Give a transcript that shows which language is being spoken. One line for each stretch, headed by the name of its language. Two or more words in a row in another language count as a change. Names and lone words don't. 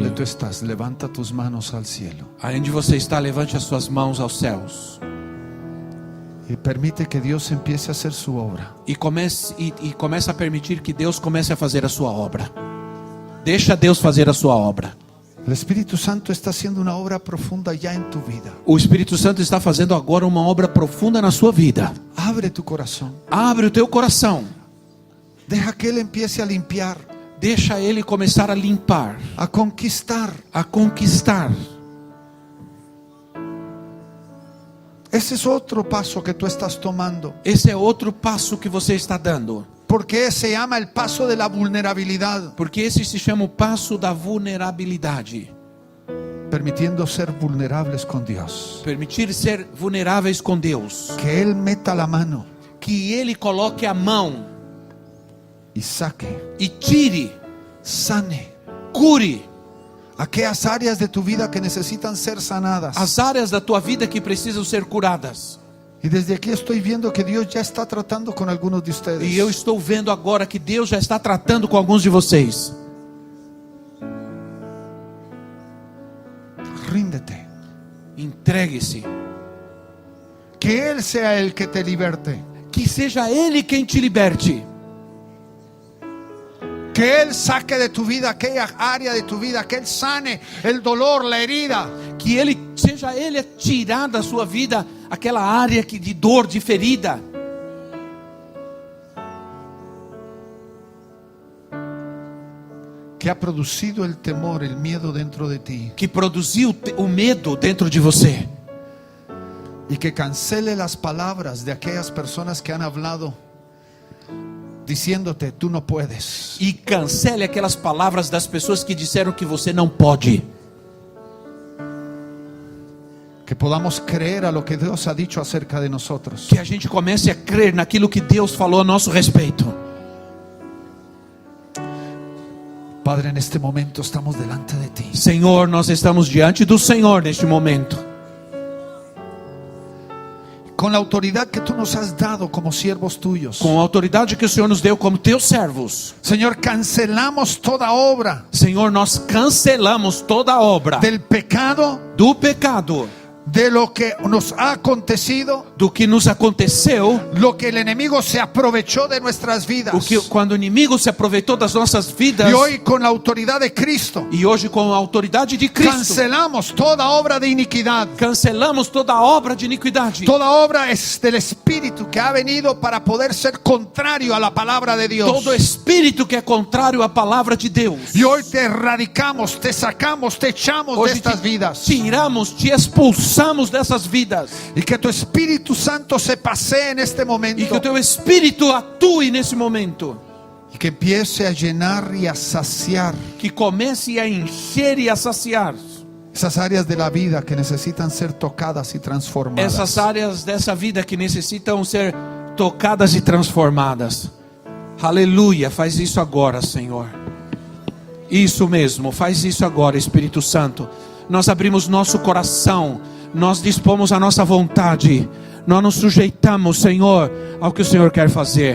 Spanish: Aleluya. tú estás, levanta tus manos al cielo
Portuguese: Aí onde você está, levante as suas mãos aos céus
Spanish: y permite que Dios empiece a hacer su obra.
Portuguese: e comece a permitir que Deus comece a fazer a sua obra. Deixa Deus fazer a sua obra.
Spanish: El Espíritu Santo está haciendo una obra profunda ya en tu vida.
Portuguese: O Espírito Santo está fazendo agora uma obra profunda na sua vida.
Spanish: Abre tu corazón.
Portuguese: Abre o teu coração.
Spanish: Deja que Él empiece a limpiar,
Portuguese: Deixa Ele começar a limpar,
Spanish: a conquistar.
Portuguese: a conquistar.
Spanish: Ese es otro paso que tú estás tomando,
Portuguese: Esse é outro passo que você está dando.
Spanish: porque se llama el paso de la vulnerabilidad,
Portuguese: Porque esse se chama o passo da vulnerabilidade.
Spanish: permitiendo ser vulnerables con Dios.
Portuguese: Permitir ser vulneráveis com Deus.
Spanish: Que Él meta la mano
Portuguese: Que Ele coloque a mão
Spanish: y saque,
Portuguese: e tire,
Spanish: sane
Portuguese: cure
Spanish: aquellas áreas de tu vida que necesitan ser sanadas.
Portuguese: as áreas da tua vida que precisam ser curadas.
Spanish: Y desde aquí estoy viendo que Dios ya está tratando con algunos de ustedes.
Portuguese: E eu estou vendo agora que Deus já está tratando com alguns de vocês.
Spanish: Ríndete.
Portuguese: Entregue-se.
Spanish: Que Él sea el que te liberte.
Portuguese: Que seja Ele quem te liberte.
Spanish: Que Él saque de tu vida aquella área de tu vida, que Él sane el dolor, la herida.
Portuguese: Que seja Ele a tirar da sua vida aquela área de dor, de ferida.
Spanish: Que ha producido el temor, el miedo dentro de ti.
Portuguese: Que produziu o medo dentro de você.
Spanish: Y que cancele las palabras de aquellas personas que han hablado diciéndote, tú no puedes.
Portuguese: E cancele aquelas palavras das pessoas que disseram que você não pode.
Spanish: Que podamos creer a lo que Dios ha dicho acerca de nosotros.
Portuguese: Que a gente comece a crer naquilo que Deus falou a nosso respeito.
Spanish: Padre, en este momento estamos delante de ti.
Portuguese: Senhor, nós estamos diante do Senhor neste momento.
Spanish: Con la autoridad que tú nos has dado como siervos tuyos.
Portuguese: Com a autoridade que o Senhor nos deu como teus servos.
Spanish: Señor, cancelamos toda obra
Portuguese: Senhor, nós cancelamos toda a obra
Spanish: del pecado,
Portuguese: do pecado,
Spanish: de lo que nos ha acontecido,
Portuguese: do que nos aconteceu,
Spanish: lo que el enemigo se aprovechó de nuestras vidas.
Portuguese: quando o inimigo se aproveitou das nossas vidas,
Spanish: Y hoy con la autoridad de Cristo
Portuguese: e hoje com a autoridade de Cristo,
Spanish: cancelamos toda obra de iniquidad.
Portuguese: cancelamos toda obra de iniquidade.
Spanish: Toda obra es del Espíritu que ha venido para poder ser contrario a la palabra de Dios.
Portuguese: Todo espírito que é contrário à palavra de Deus.
Spanish: Y hoy te erradicamos, te sacamos, te echamos de
Portuguese: Hoje
Spanish: estas vidas.
Portuguese: tiramos, te expulsamos dessas vidas.
Spanish: Y que tu Espíritu Santo se pasee en este
Portuguese: E que o
Spanish: momento.
Portuguese: teu espírito atue nesse momento.
Spanish: Y que empiece a llenar y a saciar
Portuguese: Que comece a encher e a saciar
Spanish: esas áreas de la vida que necesitan ser tocadas y transformadas.
Portuguese: essas áreas dessa vida que necessitam ser tocadas e transformadas. Aleluia, faz isso agora, Senhor. Isso mesmo, faz isso agora, Espírito Santo. Nós abrimos nosso coração, nós dispomos a nossa vontade, nós nos sujeitamos, Senhor, ao que o Senhor quer fazer.